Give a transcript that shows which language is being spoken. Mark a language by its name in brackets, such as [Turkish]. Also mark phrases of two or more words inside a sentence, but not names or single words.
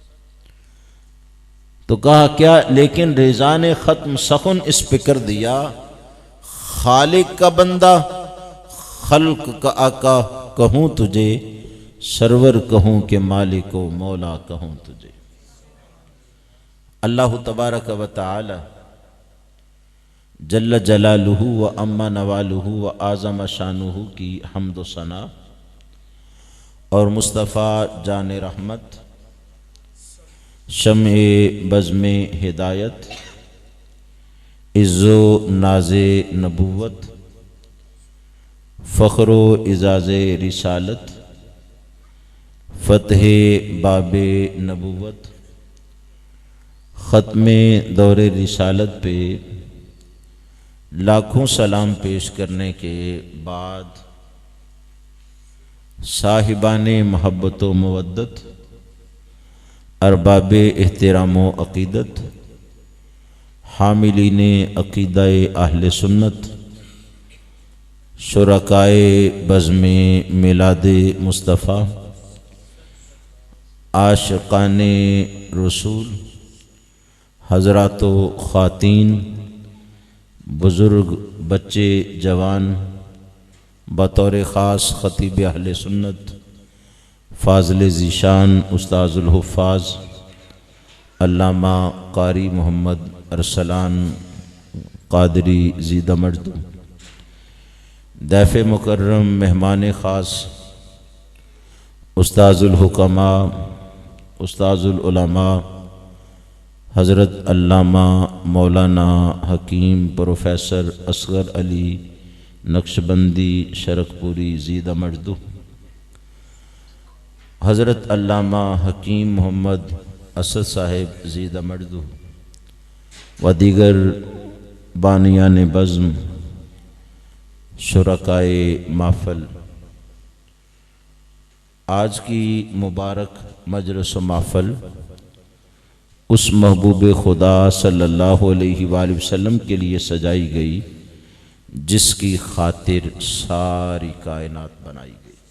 [Urdu] تو کہا کیا، لیکن رضا نے ختم سخن اس پہ کر دیا. خالق کا بندہ، خلق کا آقا کہوں تجھے، سرور کہوں کہ مالک و مولا کہوں تجھے. [Arabic] الله تبارک و تعالیٰ جل جلاله و عم نواله و اعظم شانه [Urdu] کی حمد و ثنا، اور مصطفیٰ جان رحمت شمع بزم ہدایت عز و ناز نبوت فخر اعزاز رسالت، فتح باب نبوت، ختم دور رسالت پہ لاکھوں سلام پیش کرنے کے بعد صاحبان محبت و مودت، ارباب احترام و عقیدت، حاملین عقیدۂ اہل سنت، شرکائے بزم میلاد مصطفیٰ, عاشقان رسول، حضرات و خواتین، بزرگ، بچے، جوان، بطور خاص خطیب اہل سنت فاضل ذیشان استاذ الحفاظ علامہ قاری محمد ارسلان قادری [Arabic] زید مجدہ, [Urdu] ضیف مکرم مہمان خاص استاذ الحکماء استاذ العلماء حضرت علامہ مولانا حکیم پروفیسر اصغر علی نقشبندی شرقپوری [Arabic] زید مجدہ, [Urdu] حضرت علامہ حکیم محمد اسد صاحب [Arabic] زید مجدہ [Urdu] و دیگر بانیان بزم، شرکائے محفل، آج کی مبارک مجلس محفل اس محبوب خدا [Arabic] صلی اللہ علیہ وسلم [Urdu] کے لیے سجائی گئی جس کی خاطر ساری کائنات بنائی گئی.